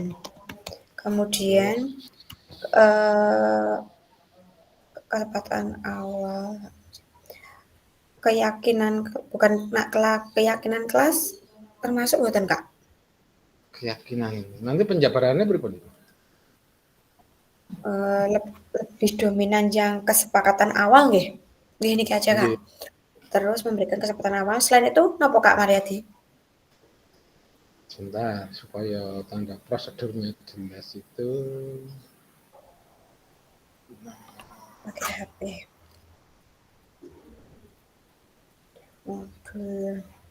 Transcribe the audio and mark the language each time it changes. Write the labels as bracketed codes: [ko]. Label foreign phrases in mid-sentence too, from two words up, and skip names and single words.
[id] Kemudian kesepakatan awal keyakinan kelas termasuk buatan Kak? Keyakinan. Nanti penjabarannya berikut. Lebih dominan yang kesepakatan awal nggih. [jv] Nggih niki aja Kak. [id] Terus memberikan kesempatan awal. Selain itu napa Kak Mariati? Sebentar, supaya tanda prosedurnya jelas itu. Pakai HP. Modul.